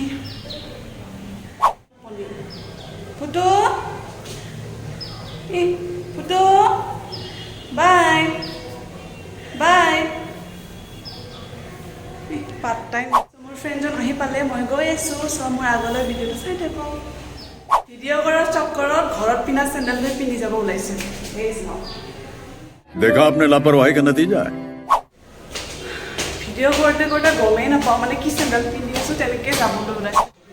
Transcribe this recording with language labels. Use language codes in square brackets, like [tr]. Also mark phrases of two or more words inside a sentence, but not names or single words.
[as] ফুটো ফুটো [en] bye bye part time [as] মোৰ ফ্ৰেণ্ডজন আহি পালে মই গৈ আছোঁ চ' মোৰ আগলৈ ভিডিঅ'টো চাই থাকক ভিডিঅ' কৰাৰ চক্কৰত ঘৰত পিন্ধা চেণ্ডেলটোৱে পিন্ধি যাব ওলাইছে এই চাওঁ [hi] देखा आपने लापरवाही का नतीजा है [as] ভিডিঅ' কৰোঁতে কৰোঁতে গমেই নাপাওঁ মানে কি চেণ্ডেল পিন্ধি আছোঁ তেনেকৈ যাবলৈ ওলাইছে